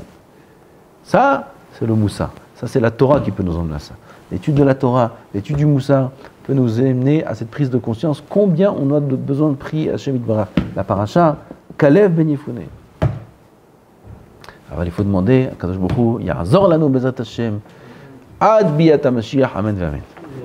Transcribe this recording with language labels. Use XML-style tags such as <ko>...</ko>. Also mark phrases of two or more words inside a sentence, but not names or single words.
<fr>Ça, c'est le Moussa. Ça, c'est la Torah qui peut nous emmener à ça. L'étude de la Torah, l'étude du Moussa peut nous amener à cette prise de conscience. Combien on a besoin de prier</fr> <he>השם יתברך.</he> <fr>La paracha, Kalev Ben Yefune. Alors il faut demander à</fr> <he>קדוש ברוך הוא, יעזור לנו בעזרת השם, עד ביאת המשיח, אמן ואמן.</he>